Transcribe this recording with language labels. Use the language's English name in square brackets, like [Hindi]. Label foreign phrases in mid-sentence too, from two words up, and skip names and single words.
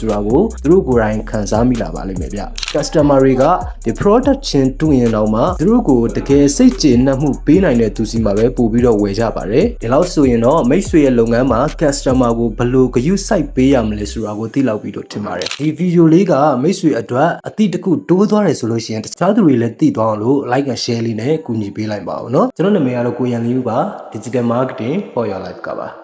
[Burmese] ဆိုတာကိုသူတို့ကိုယ်တိုင်ခံစားမိလာပါလိမ့်မယ်ဗျ customer တွေကဒီ product ချင်းတူရင်တော့မှသူတို့ကိုတကယ်စိတ်ကျေနပ်မှုပေးနိုင်တဲ့သူစီမှာပဲပို့ပြီးတော့ဝယ်ကြပါတယ်ဒီလောက်ဆိုရင်တော့မိတ်ဆွေရဲ့လုပ်ငန်းမှာ customer ကိုဘယ်လိုဂရုစိုက်ပေးရမလဲဆိုတာကိုသိလောက်ပြီးတော့ထင်ပါတယ်ဒီ video လေးကမိတ်ဆွေအတွက်အသည့်တစ်ခုတိုးသွားတယ်ဆိုလို့ရှိရင်တခြားသူတွေလည်းသိသွားအောင်လို့ [English] like and share [Burmese] လေးနဲ့ကူညီပေးလိုက်ပါဦးเนาะကျွန်တော်နာမည်ကတော့ကိုရန်လင်းဦးပါ Digital Marketing for Your Life ကပါ